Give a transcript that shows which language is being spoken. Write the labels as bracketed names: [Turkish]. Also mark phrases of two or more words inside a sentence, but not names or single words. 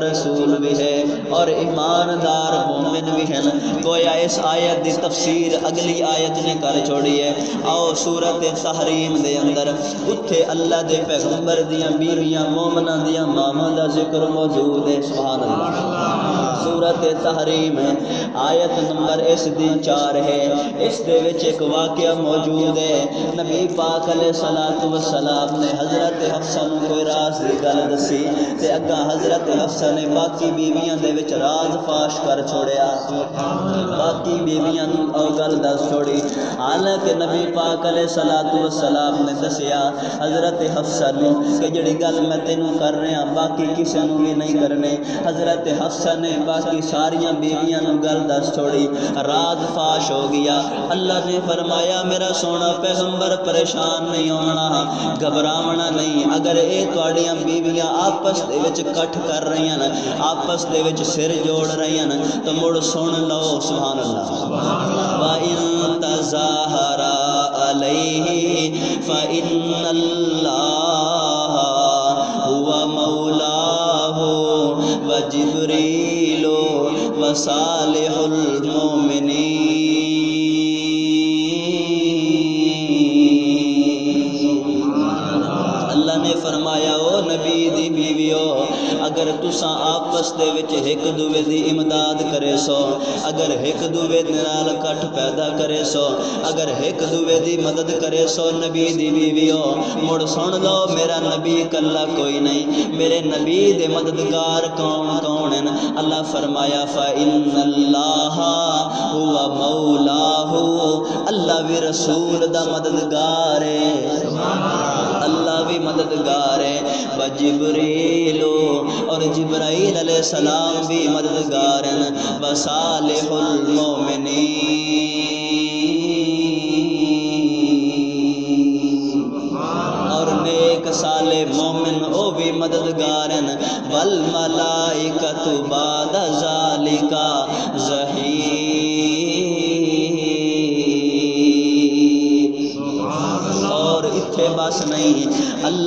[Urdu] رسول بھی ہے اور ایماندار مومن بھی ہیں [Punjabi] گویا اس آیت دی تفسیر اگلی آیت نے کر چھوڑی ہے آؤ سورۃ تحریم دے اندر اتھے اللہ دے پیغمبر دیاں بیویاں مومناں دیاں ماواں دا ذکر موجود ہے [Arabic] سبحان اللہ [Punjabi] سورۃ تحریم آیت نمبر اس دی 4 ہے اس دے وچ ایک واقعہ موجود ہے نبی پاک [Arabic] علیہ الصلوۃ والسلام [Punjabi] نے حضرت حفصہ نوں کوئی راز دی گل دسی تے اگا حضرت حفصہ نے باقی بیویاں دے وچ راز فاش کر چھوڑیا باقی بیویاں نوں او گل دس چھوڑی حالانکہ نبی پاک [Arabic] علیہ الصلوۃ والسلام [Punjabi] نے دسیا حضرت حفصہ نے کہ جڑی گل میں تینوں کر رہا باقی کسے نوں بھی نہیں کرنے حضرت حفصہ نے باقی ساریاں بیویاں نوں گل دس چھوڑی راز فاش ہو گیا اللہ نے فرمایا میرا سونا پیغمبر پریشان نہیں ہونا گھبراونا نہیں اگر اے تواڈیاں بیویاں آپس دے وچ کٹھ کر رہی ہیں آپس دے وچ سر جوڑ رہی ہیں تو مڑ سن لو [Arabic] سبحان اللہ وَإِن تَظَاهَرَا عَلَيْهِ فَإِنَّ اللَّهَ هُوَ مَوْلَاهُ وَجِبْرِيلُ وَصَالِحُ الْمُؤْمِنِينَ [Punjabi] اللہ نے فرمایا او نبی دی بیویو اگر تساں آپس دے وچ ایک دوے دی امداد کرے سو اگر ایک دوے نال کٹھ پیدا کرے سو اگر ایک دوے دی مدد کرے سو نبی دی بیویو مڑ سن لو میرا نبی کلا کوئی نہیں میرے نبی دے مددگار کون کون مومن اللہ فرمایا [Arabic] فإن اللہ هو مولاه [Punjabi] اللہ بھی رسول دا مددگار ہے اللہ بھی مددگار ہے وجبریل اور جبرائیل [Arabic] علیہ السلام [Punjabi] بھی مددگار ہیں وصالح المؤمنین اور نیک صالح مومن او بھی مددگار ہیں [Arabic] والملائکۃ بعد ذالک ظہیر [Punjabi] اور اتھے بس نہیں اللہ